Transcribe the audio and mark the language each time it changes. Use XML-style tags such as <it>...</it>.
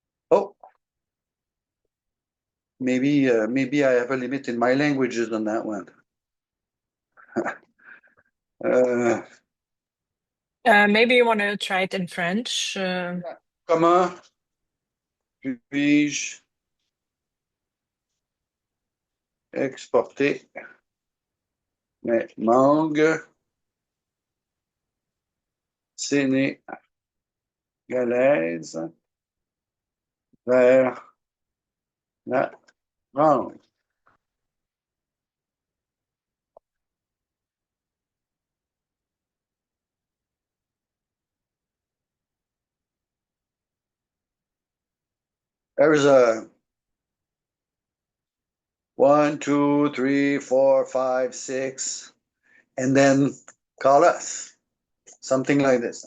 <en>Oh, maybe I have a limit in my languages on that one. Maybe you want to try it in French.</en> <fr>Comment puis-je exporter mes mangues sénégalaises</fr> <en>Uh, yeah. Oh, there's a one, two, three, four, five, six, and then call us. Something like this.</en>